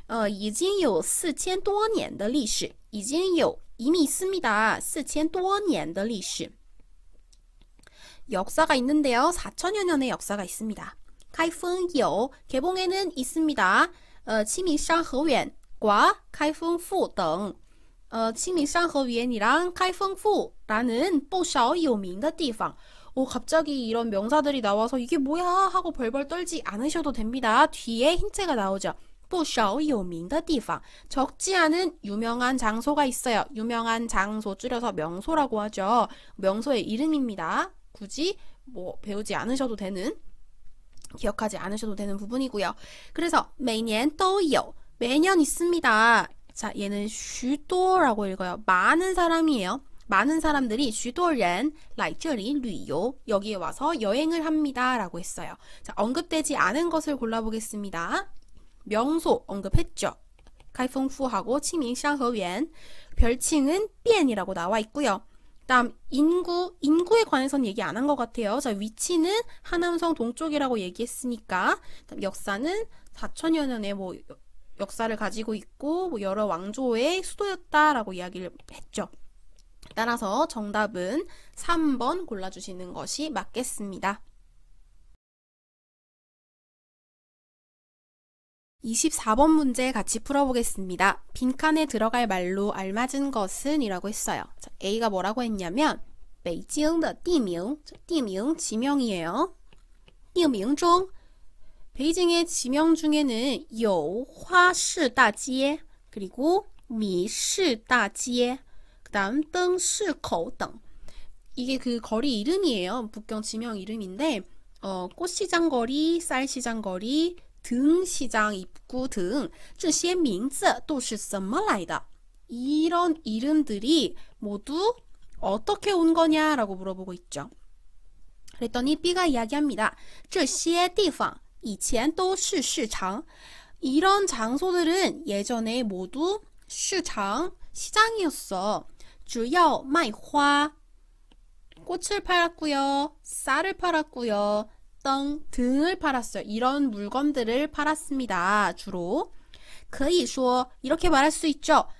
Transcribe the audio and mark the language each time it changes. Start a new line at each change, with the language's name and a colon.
Chinese: 已经有4000多年的历史.已经有,
Korean: 이미 있습니다.
Chinese: 4000多年的历史.
Korean: 역사가 있는데요. 4000여 년의 역사가 있습니다.
Chinese: 开封有,
Korean: 개봉에는 있습니다.
Chinese: 清明上河园과 开封府等. 清明上河园이랑 开封府라는 不少有名的地方.
Korean: 갑자기 이런 명사들이 나와서 이게 뭐야 하고 벌벌 떨지 않으셔도 됩니다. 뒤에 힌트가 나오죠.
Chinese: 不少有名的地方.
Korean: 적지 않은 유명한 장소가 있어요. 유명한 장소 줄여서 명소라고 하죠. 명소의 이름입니다. 굳이 뭐 배우지 않으셔도 되는, 기억하지 않으셔도 되는 부분이고요. 그래서
Chinese: 每年都有,
Korean: 매년 있습니다. 자, 얘는 许多라고 읽어요. 많은 사람이에요. 많은 사람들이
Chinese: 许多人来这里旅游,
Korean: 여기에 와서 여행을 합니다 라고 했어요. 자, 언급되지 않은 것을 골라보겠습니다. 명소 언급했죠. 开封府하고 清明上河园. 별칭은 变이라고 나와 있고요. 다음 인구에 관해서는 얘기 안 한 것 같아요. 자, 위치는 하남성 동쪽이라고 얘기했으니까. 다음 역사는 4000여 년의 뭐 역사를 가지고 있고 뭐 여러 왕조의 수도였다라고 이야기를 했죠. 따라서 정답은 3번 골라주시는 것이 맞겠습니다. 24번 문제 같이 풀어보겠습니다. 빈칸에 들어갈 말로 알맞은 것은 이라고 했어요. 자, A가 뭐라고 했냐면
Chinese: 北京的地名,
Korean: 地名 지명이에요.
Chinese: 地名中
Korean: 베이징의 지명 중에는
Chinese: 有花市大街
Korean: 그리고 米市大街, 그 다음 灯市口等. 이게 그 거리 이름이에요. 북경 지명 이름인데 꽃시장 거리, 쌀시장 거리, 등시장 입구 등
Chinese: 这些名字都是怎么来的?
Korean: 이런 이름들이 모두 어떻게 온 거냐라고 물어보고 있죠. 그랬더니 B가 이야기합니다.
Chinese: 这些地方以前都是市场.
Korean: 이런 장소들은 예전에 모두 市场, 시장이었어.
Chinese: 主要卖花,
Korean: 꽃을 팔았고요. 쌀을 팔았고요. 등을 팔았어요. 이런 물건들을 팔았습니다. 주로.
Chinese: 可以说,
Korean: 이렇게 말할 수 있죠.